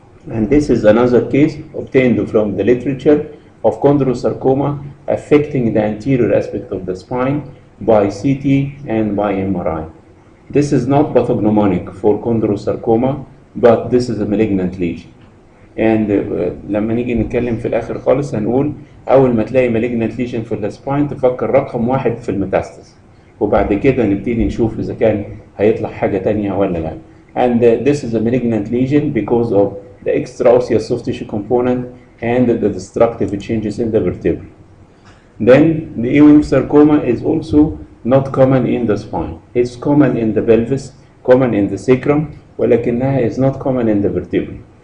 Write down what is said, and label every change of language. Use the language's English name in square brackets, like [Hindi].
[English] And this is another case obtained from the literature of chondrosarcoma affecting the anterior aspect of the spine by CT and by MRI. This is not pathognomonic for chondrosarcoma, but this is a malignant lesion. [Arabic] And لما نيجي نتكلم في الآخر خالص هنقول أول ما تلاقي malignant lesion في السباين تفكر رقم واحد في الميتاستاسيس، وبعد كده نبتدي نشوف إذا كان هيطلع حاجة تانية ولا لا. [English] And this is a malignant lesion because of the extraosseous soft tissue component and the destructive changes in the vertebrae. Then the Ewing sarcoma is also not common in the spine. It's common in the pelvis, common in the sacrum, [Arabic] ولكنها [English] is not common in the vertebrae.